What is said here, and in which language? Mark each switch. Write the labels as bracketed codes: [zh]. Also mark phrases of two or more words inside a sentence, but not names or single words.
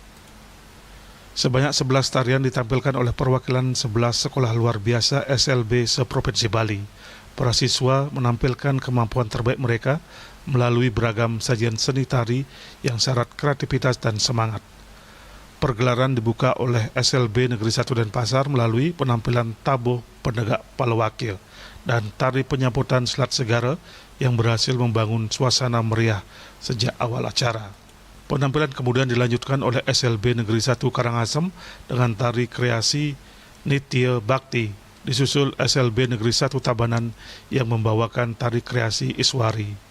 [id] Sebanyak 11 tarian ditampilkan oleh perwakilan 11 sekolah luar biasa SLB se-Provinsi Bali. Para siswa menampilkan kemampuan terbaik mereka melalui beragam sajian seni tari yang syarat kreativitas dan semangat. Pergelaran dibuka oleh SLB Negeri 1 Denpasar melalui penampilan tabuh penegak palawakil dan tari penyambutan Selat Segara yang berhasil membangun suasana meriah sejak awal acara. Penampilan kemudian dilanjutkan oleh SLB Negeri 1 Karangasem dengan tari kreasi Nitya Bakti, disusul SLB Negeri 1 Tabanan yang membawakan tari kreasi Iswari.